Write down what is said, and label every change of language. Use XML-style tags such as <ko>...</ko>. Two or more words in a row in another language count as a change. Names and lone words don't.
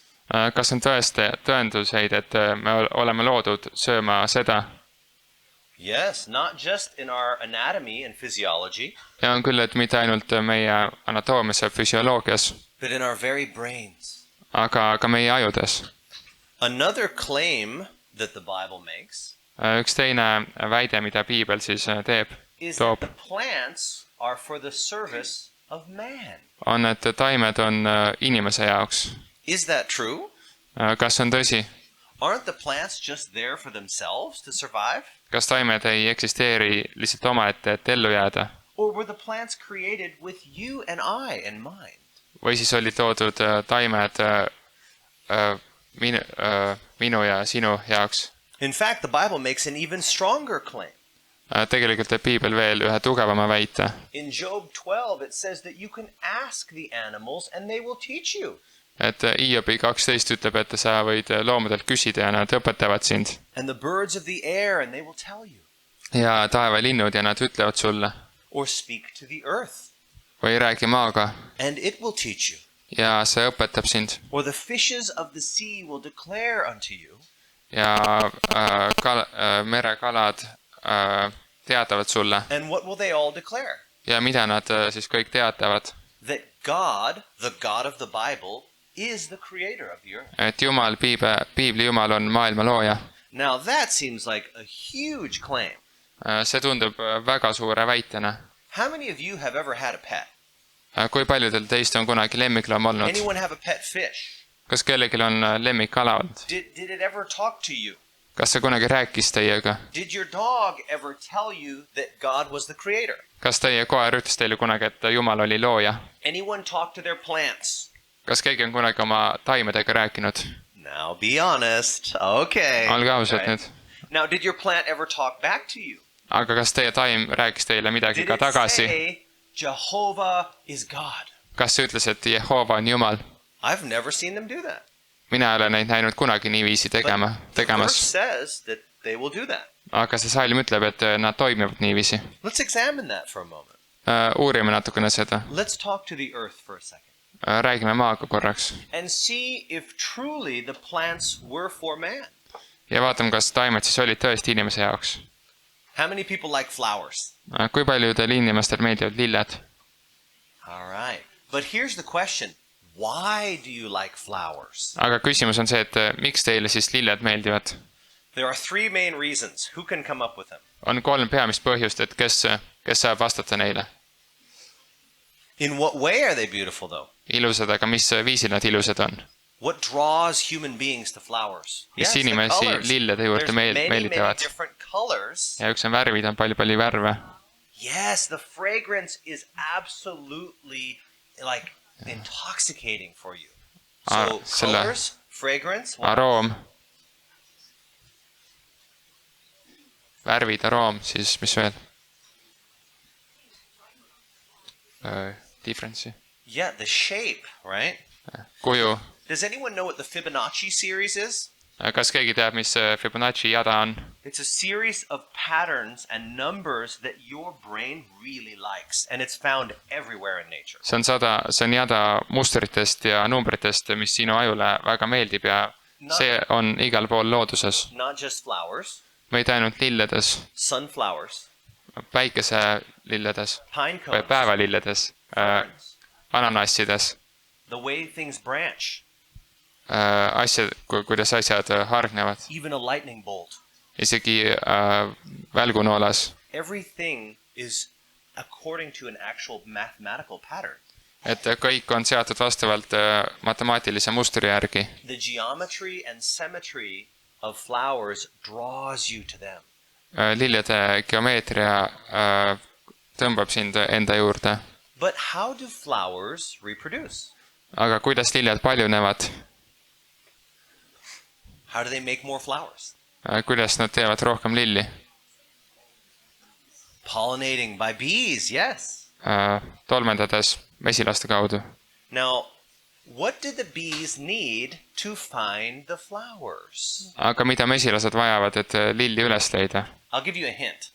<et>Kas on tõenduseid, et me oleme loodud sööma seda?</et> <en>Yes, not just in our anatomy and physiology.</en> <et>Ja on küll, et mitte ainult meie anatoomias ja füsioloogias,</et> <en>but in our very brains.</en> <et>Aga ka meie ajudes.</et> <en>Another claim that the Bible makes</en> <et>üks teine väide, mida piibel siis teeb, toob,</et> <en>plants are for the service of man.</en> <et>On, et taimed on inimese jaoks.</et> <en>Is that true?</en> <et>Kas on tõsi?</et> <en>Aren't the plants just there for themselves to survive?</en> <et>Kas taimed ei eksisteeri lihtsalt omaette, et ellu jääda?</et> <en>Or were the plants created with you and I in mind?</en> <et>Või siis oli toodud taimed minu ja sinu jaoks?</et> <en>In fact, the Bible makes an even stronger claim.</en> <et>Tegelikult teeb piibel veel ühe tugevama väite.</et> <en>In Job 12 it says that you can ask the animals and they will teach you.</en> <et>Et Hiobi 12 ütleb, et sa võid loomadelt küsida ja nad õpetavad sind.</et> <en>And the birds of the air and they will tell you.</en> <et>Ja taevalinnud ja nad ütlevad sulle.</et> <en>Or speak to the earth.</en> <et>Või räägi maaga.</et> <en>And it will teach you.</en> <et>Ja see õpetab sind.</et> <en>Or the fishes of the sea will declare unto you.</en> <et>Ja merekalad teatavad sulle.</et> <en>And what will they all declare?</en> <et>Ja mida nad siis kõik teatavad?</et> <en>That God, the God of the Bible, is the creator of the earth.</en> <et>Et Jumal, piibli Jumal on maailma looja.</et> <en>Now that seems like a huge claim.</en> <et>See tundub väga suure väitena.</et> <en>How many of you have ever had a pet?</en> <et>Kui paljudel teist on kunagi lemmikloom olnud?</et> <en>Anyone have a pet fish?</en> <et>Kas kellelgi on lemmikkala olnud?</et> <en>Did it ever talk to you?</en> <et>Kas see kunagi rääkis teiega?</et> <en>Did your dog ever tell you that God was the creator?</en> <et>Kas teie koer ütles teile kunagi, et Jumal oli looja?</et> <en>Anyone talk to their plants?</en> <et>Kas keegi on kunagi oma taimedega rääkinud?</et> <en>Now be honest. Okay.</en> <et>Olge ausad nüüd.</et> <en>Now did your plant ever talk back to you?</en> <et>Aga kas teie taim rääkis teile midagi ka tagasi?</et> <en>Did it say Jehovah is God?</en> <et>Kas see ütles, et Jehova on Jumal?</et> <en>I've never seen them do that.</en> <et>Mina ei ole neid näinud kunagi niiviisi tegemas.</et> <en>Says that they will do that.</en> <et>Aga see salm ütleb, et nad toimivad niiviisi.</et> <en>Let's examine that for a moment.</en> <et>Uurime natukene seda.</et> <en>Let's talk to the earth for a second.</en> <et>Räägime maaga korraks.</et> <en>And see if truly the plants were for man.</en> <et>Ja vaatame, kas taimed siis olid tõesti inimese jaoks.</et> <en>How many people like flowers?</en> <et>Kui paljudel inimestel meeldivad lilled?</et> <en>All right. But here's the question. Why do you like flowers?</en> <et>Aga küsimus on see, et miks teile siis lilled meeldivad?</et> <en>There are three main reasons. Who can come up with them?</en> <et>On 3 peamist põhjust, et kes saab vastata neile.</et> <en>In what way are they beautiful though?</en> <et>Ilusad, aga mis viisil nad ilusad on?</et> <en>What draws human beings to flowers?</en> <et>Mis inimesi lillede juurde meelitavad? Ja üks on värvid, on palju värve.</et> <en>Yes, the fragrance is absolutely like intoxicating for you. So colors, fragrance,</en> <et>aroom. Värvid, aroom, siis mis veel?</et> <en>Difference. Yeah, the shape, right?</en> <et>Kuju.</et> <en>Does anyone know what the Fibonacci series is?</en> <et>Kas keegi teab, mis Fibonacci jada on?</et> <en>It's a series of patterns and numbers that your brain really likes, and it's found everywhere in nature.</en> <et>See on jada mustritest ja numbritest, mis sinu ajule väga meeldib ja see on igal pool looduses.</et> <en>Not just flowers.</en> <et>Mitte ainult lilledes.</et> <en>Sunflowers.</en> <et>Päikeselilledes.</et> <en>Pine cones.</en> <et>Päevalilledes. Ananassides.</et> <en>The way things branch.</en> <et>Kuidas asjad hargnevad.</et> <en>Even a lightning bolt.</en> <et>Isegi välgunoolas.</et> <en>Everything is according to an actual mathematical pattern.</en> <et>Et kõik on seatud vastavalt matemaatilise mustri järgi.</et> <en>The geometry and symmetry of flowers draws you to them.</en> <et>Lillede geomeetria tõmbab sind enda juurde.</et> <en>But how do flowers reproduce?</en> <et>Aga kuidas lilled paljunevad?</et> <en>How do they make more flowers?</en> <et>Kuidas nad teevad rohkem lilli?</et> <en>Pollinating by bees, yes.</en> <et>Tolmendades mesilaste kaudu.</et> <en>Now, What did the bees need to find the flowers?</en> <et>Aga mida mesilased vajavad, et lilli üles leida?</et> <en>I'll give you a hint.</en>